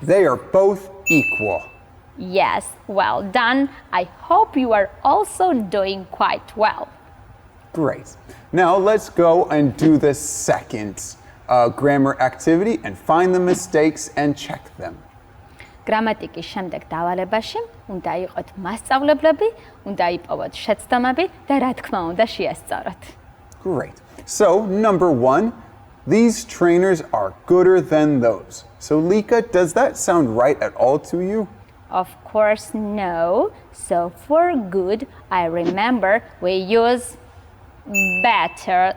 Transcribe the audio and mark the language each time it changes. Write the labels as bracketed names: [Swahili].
[English] They are both equal. Yes, well done. I hope you are also doing quite well. Great. Now let's go and do the second grammar activity and find the mistakes and check them. [Georgian] გრამატიკის შემდეგ დავალებაში უნდა იყოთ მასწავლებლები, უნდა იპოვოთ შეცდომები და რა თქმა უნდა შეასწოროთ. [English] Great. So, number 1, these trainers are gooder than those. So, Lika, does that sound right at all to you? Of course, no. So for good, I remember we use better.